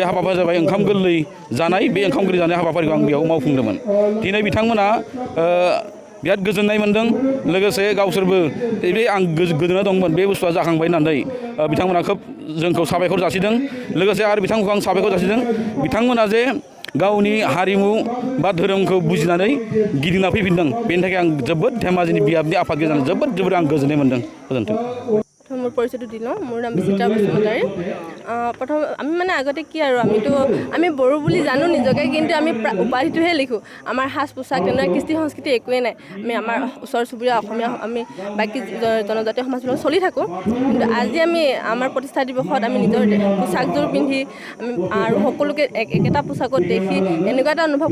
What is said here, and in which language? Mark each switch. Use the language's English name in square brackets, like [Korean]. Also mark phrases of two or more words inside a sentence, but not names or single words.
[Bodo] हाबाफारिया जाबाय ओंखाम गोरलै जानाय बे ओंखाम गोरलै जानाय हाबाफारिखौ आं बेयाव मावफुंदोंमोन दिनै बिथांमोना बिराद गोजोननाय मोनदों लोगोसे गावसोरबो बे आं गोदोना दंमोन बे बुस्थुआ जाखांबाय होननानै बिथांमोना खोब जोंखौ साबायखर जासिदों लोगोसे आरो बिथांमोनखौ आं साबायखर जासिदों बिथांमोना जे गावनि हारिमु बा धोरोमखौ बुजिनानै गिदिंना फैफिनदों बेनि थाखाय आं जोबोद धेमाजिनि बियाबनि आफादगिरि जानानै जोबोद आं गोजोननाय मोनदों गोजोन्थों [Assamese] মোৰ পৰিচয়টো দি লওঁ মোৰ নাম বিচিত্ৰা বসুমতাৰী প্ৰথম আমি মানে আগতে কি আৰু আমি বড়ো বুলি জানো নিজকে কিন্তু আমি উপাধিটোহে লিখোঁ আমাৰ সাজ পোছাক তেনেকুৱা কৃষ্টি সংস্কৃতি একোৱেই নাই আমি আমাৰ ওচৰ চুবুৰীয়া অসমীয়া আমি বাকী জনজাতীয় সমাজৰ চলি থাকোঁ কিন্তু আজি আমি আমাৰ প্ৰতিষ্ঠা দিৱসত আমি নিজৰ পোছাকযোৰ পিন্ধি আমি আৰু সকলোকে একেটা পোছাকত দেখি এনেকুৱা এটা অনুভৱ